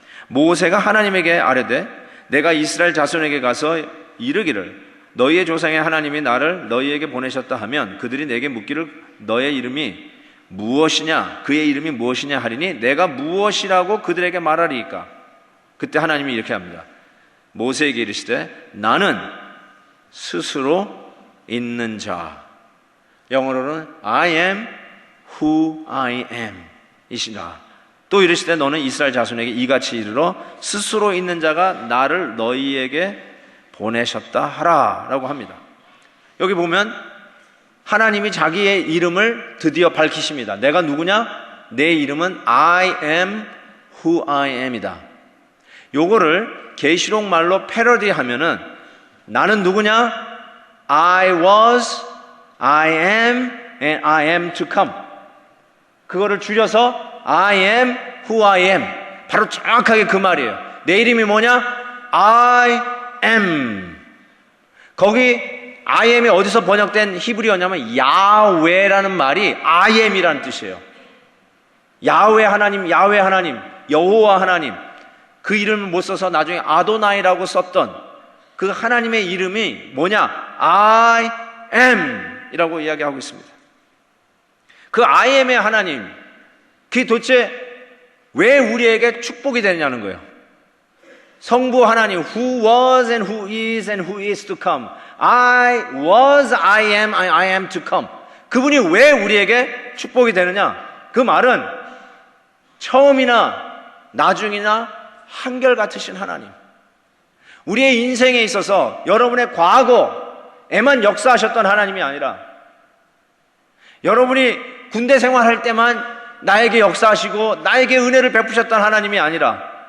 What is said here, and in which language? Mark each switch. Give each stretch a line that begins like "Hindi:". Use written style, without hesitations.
Korean: 모세가 하나님에게 아뢰되 내가 이스라엘 자손에게 가서 이르기를 너희의 조상의 하나님이 나를 너희에게 보내셨다 하면 그들이 내게 묻기를 너의 이름이 무엇이냐, 그의 이름이 무엇이냐 하리니 내가 무엇이라고 그들에게 말하리이까. 그때 하나님이 이렇게 합니다. 모세에게 이르시되 나는 스스로 있는 자. 영어로는
English: I am who I am
Korean: 이시라. 또 이르시되 너는 이스라엘 자손에게 이같이 이르러 스스로 있는 자가 나를 너희에게 보내셨다 하라 라고 합니다. 여기 보면 하나님이 자기의 이름을 드디어 밝히십니다. 내가 누구냐? 내 이름은
English: I am who I am
Korean: 이다. 요거를 계시록 말로 패러디하면은 나는 누구냐?
English: I was, I am, and I am to come.
Korean: 그거를 줄여서
English: I am who I am.
Korean: 바로 정확하게 그 말이에요. 내 이름이 뭐냐?
English: I am.
Korean: 거기
English: I am
Korean: 이 어디서 번역된 히브리어냐면 야훼라는 말이 I am이라는 뜻이에요. 야훼 하나님, 야훼 하나님, 여호와 하나님. 그 이름을 못 써서 나중에 아도나이라고 썼던 그 하나님의 이름이 뭐냐?
English: I am
Korean: 이라고 이야기하고 있습니다. 그 I am의 하나님, 그게 도대체 왜 우리에게 축복이 되느냐는 거예요. 성부 하나님,
English: who was and who is and who is to come. I was, I am to come.
Korean: 그분이 왜 우리에게 축복이 되느냐? 그 말은 처음이나 나중이나 한결같으신 하나님. 우리의 인생에 있어서 여러분의 과거에만 역사하셨던 하나님이 아니라 여러분이 군대 생활할 때만 나에게 역사하시고 나에게 은혜를 베푸셨던 하나님이 아니라